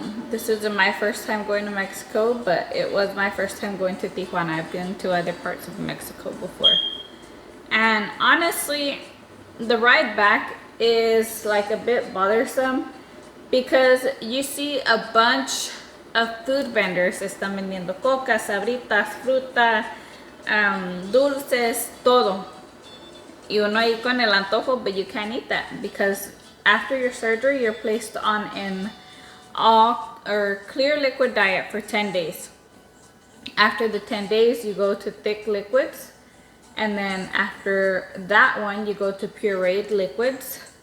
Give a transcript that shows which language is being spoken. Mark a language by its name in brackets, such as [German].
[English] This isn't my first time going to Mexico, but it was my first time going to Tijuana. I've been to other parts of Mexico before. And honestly, the ride back is like a bit bothersome because you see a bunch of food vendors. [Spanish] Están vendiendo coca, sabritas, fruta, dulces, todo. Y uno ahí con el antojo, [English] but you can't eat that because after your surgery, you're placed on an all or clear liquid diet for 10 days. After the 10 days, you go to thick liquids, and then after that one, you go to pureed liquids.